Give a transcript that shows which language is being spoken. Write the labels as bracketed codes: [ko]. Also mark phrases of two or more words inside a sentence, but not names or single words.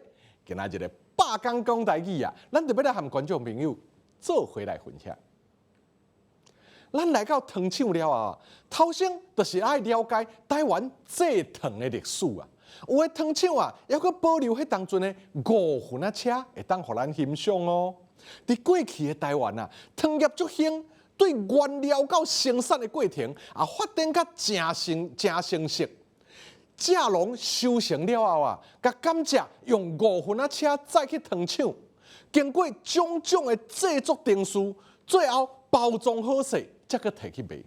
[nan] 今仔日的百讲讲台语啊，咱就要来和观众朋友做回来分享。咱来到糖厂了啊，头先就是爱了解台湾制糖的历史啊。有的糖厂啊，还阁保留迄当阵的5分仔车，会当互咱欣赏哦。伫过去的台湾啊，糖业足兴。对原料到生产的过程啊，发展甲真成熟。蔗农收成了后啊，甲甘蔗用5分仔车载去糖厂，经过种种的制作程序，最后包装好势，才去摕去卖。